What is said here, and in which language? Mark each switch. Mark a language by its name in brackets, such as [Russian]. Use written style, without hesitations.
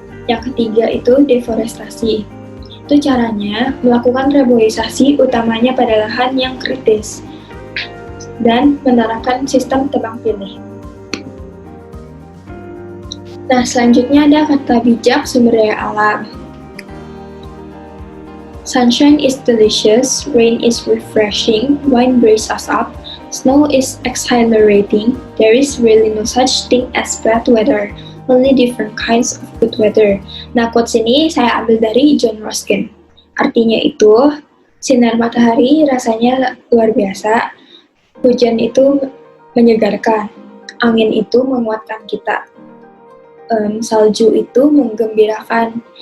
[Indonesian] Yang ketiga itu deforestasi. Itu caranya melakukan reboisasi utamanya pada lahan yang kritis dan menerapkan sistem tebang pilih. Nah, selanjutnya ada kata bijak sumber daya alam. [English] Sunshine is delicious, rain is refreshing, wine braces us up, snow is exhilarating, there is really no such thing as bad weather, only different kinds of good weather. [Indonesian] Nah, quotes ini saya ambil dari John Ruskin. Artinya itu, sinar matahari rasanya luar biasa, hujan itu menyegarkan, angin itu menguatkan kita, salju itu menggembirakan.